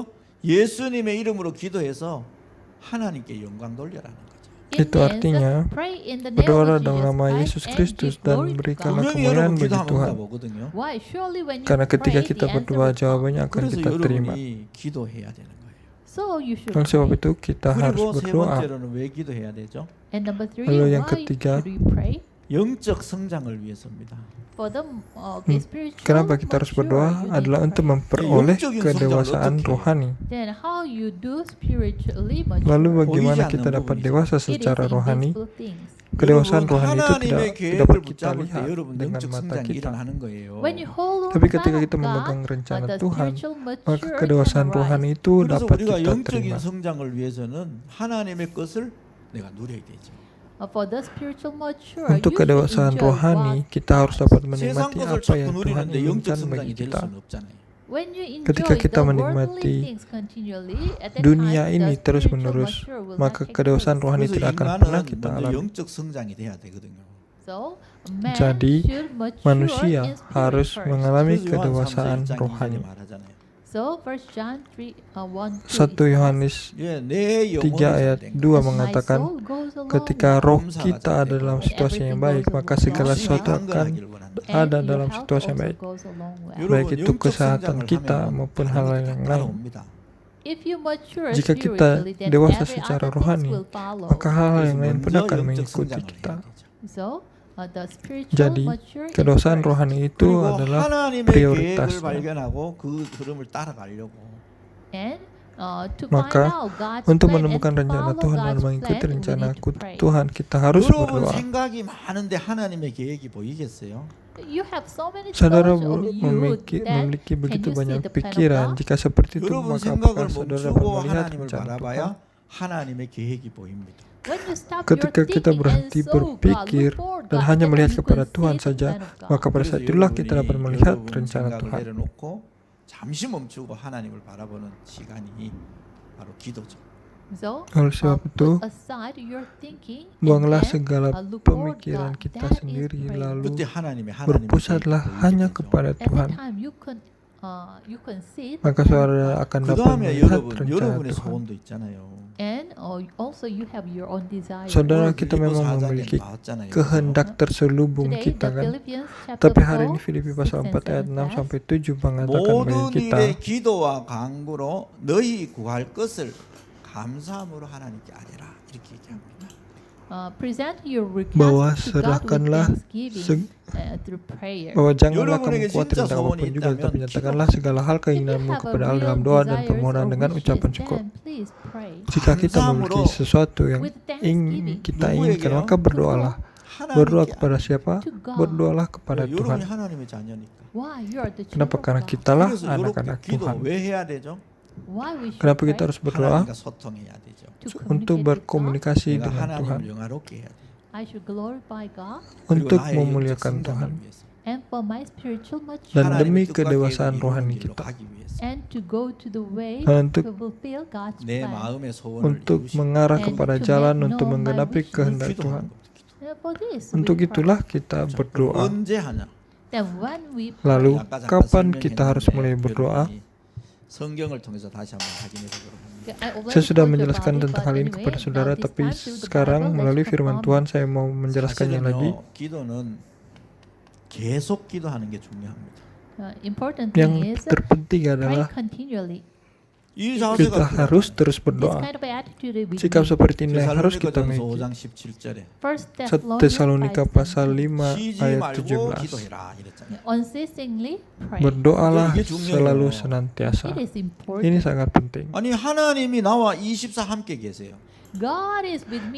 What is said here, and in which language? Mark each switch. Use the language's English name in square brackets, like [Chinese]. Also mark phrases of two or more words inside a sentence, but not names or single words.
[Korean] 예수님의 이름으로 기도해서 하나님께 영광 돌려라는 거죠. [English] It [Indonesian] Itu [English] means, [Indonesian] artinya, [English] pray in the name [Indonesian] berdoalah [English] of [Indonesian] dalam nama [English] Jesus [Indonesian] Yesus [English] Christ and [Indonesian] Kristus [English] give [Indonesian] dan [English] glory to [Indonesian] berikanlah [English] God. [Korean] 분명히 [Indonesian] kemuliaan [Korean] 여러분 [Indonesian] bagi [Korean] 기도하면 [Indonesian] Tuhan. [Korean] 응답오거든요. [English] Why? Surely when you [Indonesian] Karena ketika [English] pray, [Indonesian] kita [English] the answer [Indonesian] berdoa, [English] will come. [Indonesian] jawabannya akan [Korean] 그래서 [Indonesian] kita terima. [Korean] 여러분이 기도해야 되는 거예요. [English] So you should [Indonesian] Oleh sebab [English] pray. [Indonesian] itu kita harus [Korean] 그리고 세 [Indonesian] berdoa. [Korean] 번째로는 왜 기도해야 되죠? [English] And number 3, [Indonesian] Lalu yang [English] why [Indonesian] ketiga, [English] should we pray? [Korean] 영적 성장을 위해서입니다. [English] For the spiritual [Indonesian] Kenapa kita harus [English] mature, [Indonesian] berdoa [English] you need [Indonesian] adalah [English] to [Indonesian] untuk [English] pray. [Indonesian] memperoleh [Korean] 영적인 [Indonesian] kedewasaan [Korean] 성장을 어떻게 [Indonesian] rohani. [English] Then how you do spiritually mature? [Indonesian] Lalu bagaimana [Korean] 보이지 [Indonesian] kita [Korean] 않는 [Indonesian] dapat [Korean] 부분이죠. [Indonesian] dewasa [English] It is [Indonesian] secara rohani? [English] invisible things. [Indonesian] Kedewasaan [Korean] 여러분, [Indonesian] rohani itu [Korean] 하나님의 [Indonesian] tidak [Korean] 계획을 [Indonesian] dapat kita [Korean] 붙잡을 때 [Indonesian] lihat [Korean] 여러분 [Indonesian] dengan [Korean] 영적 [Indonesian] mata [Korean] 성장이 [Indonesian] kita. [Korean] 일어나는 거예요. [English] When you hold on [Indonesian] Tapi [English] the [Indonesian] ketika [English] plan [Indonesian] kita [English] of [Indonesian] memegang [English] God, [Indonesian] rencana [English] the [Indonesian] Tuhan, [English] spiritual [Indonesian] maka [English] maturity [Indonesian] kedewasaan [English] can [Indonesian] rohani [English] arise. [Indonesian] itu [Korean] 그래서 [Indonesian] dapat [Korean] 우리가 [Indonesian] kita [Korean] 영적인 [Indonesian] terima. [Korean] 성장을 위해서는 하나님의 것을 내가 누려야 되죠. [English] For the spiritual mature, [Indonesian] Untuk [English] you should [Indonesian] kedewasaan [English] enjoy [Indonesian] rohani, [English] what [Indonesian] kita harus dapat [Korean] 세상 [Indonesian] menikmati [Korean] 것을 [Indonesian] apa [Korean] 자꾸 [Indonesian] yang Tuhan [Korean] 누리는데 영적 [Indonesian] inginkan [Korean] 성장이 [Indonesian] bagi [Korean] 될 [Indonesian] kita. [Korean] 수는 없잖아요. [English] When you enjoy [Indonesian] Ketika kita [English] the [Indonesian] menikmati [English] worldly things continually, at that [Indonesian] dunia [English] time, [Indonesian] ini [English] the [Indonesian] terus-menerus, [English] spiritual mature will [Indonesian] maka [English] not take [Indonesian] kedewasaan [English] place. [Indonesian] rohani [Korean] 그래서 [Indonesian] tidak akan [Korean] 인간은 [Indonesian] pernah kita [Korean] 먼저 [Indonesian] alami. [Korean] 영적 성장이 돼야 되거든요. [English] So, man [Indonesian] Jadi, [English] should mature [Indonesian] manusia [English] in spirit [Indonesian] harus [English] first. [Indonesian] mengalami [Korean] 그래서 요한 3서 [Indonesian] kedewasaan [Korean] 1장 2절에 [Indonesian] rohani. [Korean] 말하잖아요. [English] So, 1 John 3, 1, 2, [Indonesian] 1 Yohanes [Korean] 예, 내 [Indonesian] 3 [Korean] 영혼이 [Indonesian] ayat [Korean] 살된 [Indonesian] 2 [Korean] 것. [Indonesian] mengatakan, ketika roh kita ada dalam situasi yang baik, maka segala [Korean] 열심히 [Indonesian] sesuatu akan [Korean] 강건하기를 원한다. [Indonesian] ada dalam situasi yang baik. Baik itu kesehatan kita maupun hal-hal yang lain. Jika Jika kita dewasa secara rohani, maka hal-hal yang lain pun akan mengikuti kita. Jadi, kedewasaan rohani itu [Korean] 그리고 [Indonesian] adalah [Korean] 하나님의 [Indonesian] prioritasnya. [Korean] 계획을 발견하고 그 흐름을 따라가려고 [Indonesian] Maka, untuk menemukan rencana Tuhan dan mengikuti rencana Tuhan, kita harus [Korean] 여러분 [Indonesian] berdoa. [Korean] 생각이 많은데 하나님의 계획이 보이겠어요? [Indonesian] Saudara memiliki begitu banyak pikiran. Jika seperti itu, [Korean] 여러분 [Indonesian] maka [Korean] 생각을 [Indonesian] apakah saudara dapat [Korean] 멈추고 [Indonesian] melihat [Korean] 하나님을 [Indonesian] rencana Tuhan? [Korean] 바라봐야 하나님의 계획이 보입니다. [Indonesian] Ketika kita berhenti berpikir dan hanya melihat kepada Tuhan saja, maka pada saat itulah kita dapat melihat rencana [Korean] 생각을 [Indonesian] Tuhan. [Korean] 내려놓고 잠시 멈추고 하나님을 바라보는 시간이 바로 기도죠. [Indonesian] Oleh sebab itu, buanglah segala pemikiran kita sendiri lalu [Korean] 그때 하나님의 [Indonesian] berpusatlah hanya kepada Tuhan. [English] you can see it. [Indonesian] maka saudara akan [Korean] 그 [Indonesian] dapat [Korean] 다음에 [Indonesian] melihat [Korean] 여러분, [Indonesian] rencana [Korean] 여러분의 [Indonesian] Tuhan. [Korean] 소원도 있잖아요. [English] And also you have your own desire. [Indonesian] Saudara, [Korean] 오늘 [Indonesian] kita [Korean] 빌립보 [Indonesian] memang [Korean] 4장에 [Indonesian] memiliki [Korean] 나왔잖아요. [Indonesian] kehendak terselubung [English] Today, [Indonesian] kita [English] the [Indonesian] kan. [English] Philippians chapter [Indonesian] Tapi hari [English] 4, [Indonesian] ini Filipi pasal [English] 6 [Indonesian] 4 ayat [English] and [Indonesian] 6 [English] 7 [Indonesian] sampai 7 mengatakan bagi [Korean] 모든 [Indonesian] kita, [Korean] 일의 기도와 간구로 너희 구할 것을 감사함으로 하나님께 아뢰라. 이렇게 얘기합니다. [English] present your [Indonesian] bahwa [English] request to God with [Indonesian] serahkanlah [English] thanksgiving through prayer. [Indonesian] bahwa janganlah [Korean] 여러분에게 [Indonesian] kamu khawatir [Korean] 진짜 [Indonesian] tentang apapun [Korean] 소원이 [Indonesian] juga, [Korean] 있다면 [Indonesian] tetapi nyatakanlah segala hal [English] If you [Indonesian] keinginanmu [English] have a [Indonesian] kepada Allah [English] real [Indonesian] dalam doa dan [English] desires [Indonesian] permohonan [English] or [Indonesian] dengan [English] wishes, [Indonesian] ucapan syukur. [English] then please pray. [Indonesian] Jika kita memiliki sesuatu yang [English] With [Indonesian] ingin [English] thanksgiving. [Indonesian] kita inginkan, maka berdoalah. Berdoa kepada siapa? [English] To God. [Indonesian] Berdoalah kepada [Korean] 여러분이 [Indonesian] Tuhan. [Korean] 하나님의 자녀니까. [English] Why? You are the children [Indonesian] Kenapa? [English] of [Indonesian] Karena [English] God. [Indonesian] kitalah [Korean] 그래서 이렇게 [Indonesian] anak-anak [Korean] 기도 [Indonesian] Tuhan. [Korean] 왜 해야 되죠? [English] Why we should [Indonesian] Kenapa [English] pray? [Indonesian] kita harus berdoa? [Korean] 하나님과 소통해야 되죠. [English] To [Indonesian] Untuk [English] communicate with God. [Indonesian] berkomunikasi [Korean] 내가 [Indonesian] dengan Tuhan, [Korean] 하나님을 영화롭게 해야 돼. [English] I should glorify God [Indonesian] untuk [Korean] 나의 영적 [Indonesian] memuliakan [Korean] 성장을 [Indonesian] Tuhan, [Korean] 위해서. [English] and for my spiritual [Indonesian] dan [English] maturity [Indonesian] demi [Korean] 하나님의 뜻과 [Indonesian] kedewasaan [Korean] 계획을 [Indonesian] rohani [Korean] 이루는 길로 [Indonesian] kita, [Korean] 가기 위해서. [English] and to go to the way [Indonesian] dan [English] to [Indonesian] untuk [English] fulfill God's [Korean] 내 [English] plan. [Korean] 마음의 소원을 [Indonesian] untuk [Korean] 이루시고 [Indonesian] mengarah [English] And [Indonesian] kepada [English] to [Indonesian] jalan [English] make [Indonesian] untuk [English] known my [Indonesian] menggenapi [English] wishes. [Indonesian] kehendak Tuhan. [Korean] 기도하는 겁니다. [English] For this, [Indonesian] Untuk [English] we pray. [Indonesian] itulah kita [Korean] 자, [Indonesian] berdoa. [Korean] 언제 하냐? [English] Then when we [Indonesian] Lalu [Korean] 아까 잠깐 [Indonesian] kapan kita harus [Korean] 설명했는데 [Indonesian] mulai berdoa? [Korean] 여러분이 성경을 통해서 다시 한번 확인해 보도록 합니다. [Indonesian] Saya sudah menjelaskan tentang hal ini kepada saudara, tapi sekarang melalui firman Tuhan saya mau menjelaskannya lagi. [Korean] 사실은요, 기도는 계속 기도하는 게 중요합니다. [English] important thing [Indonesian] Yang [English] is [Indonesian] terpenting [English] pray [Indonesian] adalah [English] continually. [Korean] 이 [Indonesian] kita [Korean] 자세가 [Indonesian] harus terus [English] This [Indonesian] berdoa. [English] kind of attitude we [Indonesian] Sikap [English] need. [Indonesian] seperti ini harus kita [Korean] 데살로니가전서 [Indonesian] miliki. [Korean] 5장 17절에 [Indonesian] 1 Tesalonika pasal 5 [Korean] 쉬지 [Indonesian] ayat [Korean] 말고 [Indonesian] 17. [Korean] 기도해라 이랬잖아요. [English] unceasingly pray. [Indonesian] Berdoalah [Korean] 이게 중요해요. [Indonesian] selalu senantiasa. [English] It is [Indonesian] Ini [English] important. [Indonesian] sangat penting. [Korean] 아니 하나님이 나와 24 함께 계세요. [English] God is with me